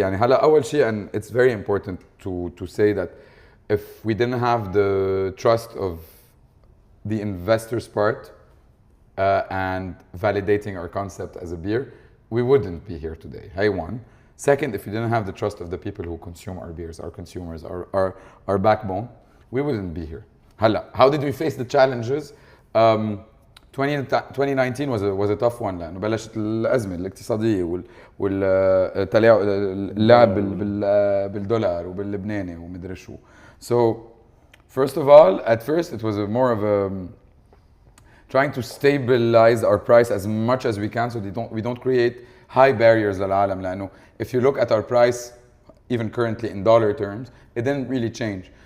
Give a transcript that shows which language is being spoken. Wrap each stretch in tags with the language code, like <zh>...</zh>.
<ar>يعني هلا أول شيء,</ar> <en>and it's very important to say that if we didn't have the trust of the investors part and validating our concept as a beer, we wouldn't be here today. Hey, one. Second, if you didn't have the trust of the people who consume our beers, our consumers, our backbone, we wouldn't be here.</en> <ar>هلا,</ar> <en>how did we face the challenges? 2019 was a tough one</en> <ar>لأنه بلشت الأزمة الاقتصادية واللعب بالدولار وباللبناني ومدري شو.</ar> <en>So, first of all, at first it was more of a trying to stabilize our price as much as we can so we don't create high barriers</en> <ar>للعالم لأنه</ar> <en>if you look at our price, even currently in dollar terms, it didn't really change.</en>